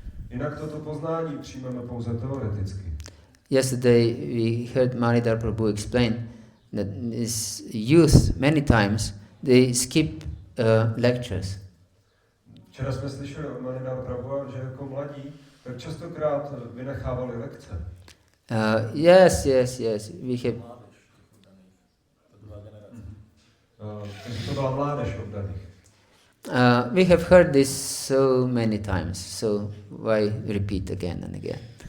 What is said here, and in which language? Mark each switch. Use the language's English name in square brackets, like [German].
[Czech] Jinak toto poznání přijmeme pouze teoreticky. [English] Yesterday we heard Manidhar Prabhu explain that this youth many times they skip lectures. [Czech] Včera jsme slyšeli od Manidhar Prabhu, že jako mladí tak častokrát vynechávali lekce. [English] Yes, we have. [Czech] Takže to byla mládež oddaných. [English] We have heard this so many times, so why repeat again and again?